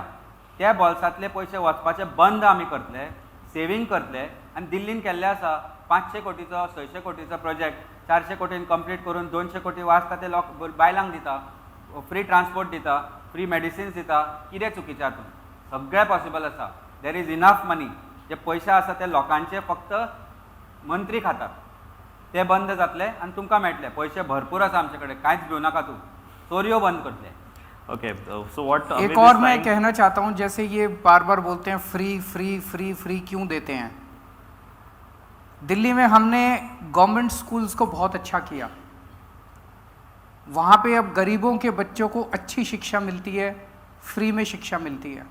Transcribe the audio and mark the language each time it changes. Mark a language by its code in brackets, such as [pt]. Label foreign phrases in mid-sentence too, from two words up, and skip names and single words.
[kok] त्या बोल्सांतले पयशे वचपाचे बंद आमी करतले, सेवींग करतले आनी दिल्लीन केल्ले आसा 500 कोटीचो 600 कोटीचो प्रोजेक्ट 400 कोटीन कंप्लीट करून 200 कोटी वाचता ते बायलांक दिता, [en] free transport [kok] दिता, [en] free medicines [kok] दिता। कितें चुकीचें हातून? सगळें पॉसिबल आसा। [en] there is enough money. [kok] जे पयशे आसा ते लोकांचे फक्त मंत्री खातात, ते बंद जातले आनी तुमकां मेळटले। पयशे भरपूर आसा आमचे कडेन, कांयच भिवू नाका तूं। चोरयो बंद करतले। [en] okay, so what [hi] एक और मैं कहना चाहता हूं, जैसे ये बार बार बोलते हैं फ्री फ्री फ्री फ्री क्यों देते हैं? दिल्ली में हमने [en] government schools [hi] को बहुत अच्छा किया। वहाँ पे अब गरीबों के बच्चों को अच्छी शिक्षा मिलती है, फ्री में शिक्षा मिलती है।